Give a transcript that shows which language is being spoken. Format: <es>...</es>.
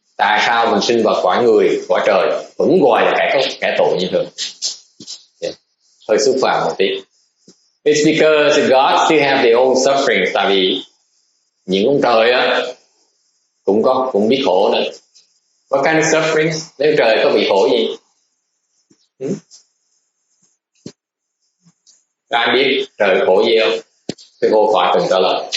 <vi>Tại sao mình sinh vào cõi người, cõi trời vẫn gọi là kẻ tội như thường? Hơi xúc phạm một tí.</vi> <en>It's because the gods still have their own suffering.</en> <vi>Tại vì những ông trời á cũng biết khổ nữa.</vi> <en>What kind of suffering?</en> <vi>Nếu trời có bị khổ gì? Các anh biết trời khổ gì không? Cái cô phải từng trả lời.</vi>